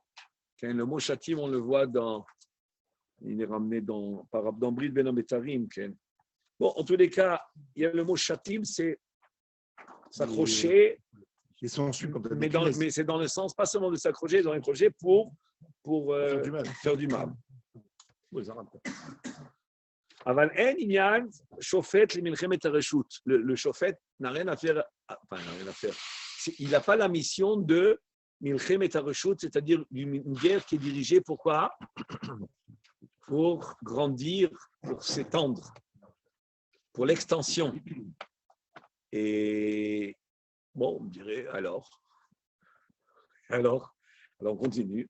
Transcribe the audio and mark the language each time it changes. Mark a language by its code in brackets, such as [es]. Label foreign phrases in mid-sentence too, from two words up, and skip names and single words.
[fr] Le mot Shatim, on le voit il est ramené dans Brit Ben Ametarim. Bon, en tous les cas, il y a le mot Shatim, c'est s'accrocher, Ils sont su comme mais c'est dans le sens, pas seulement de s'accrocher, dans un projet pour faire du mal. [he] אבל אין עניין שופט למלחמת הרשות. [fr] Le שופט n'a rien à faire, il n'a pas la mission de [he] מלחמת הרשות, [fr] c'est-à-dire une guerre qui est dirigée pourquoi? Pour grandir, pour s'étendre, pour l'extension. Et bon, on dirait alors on continue.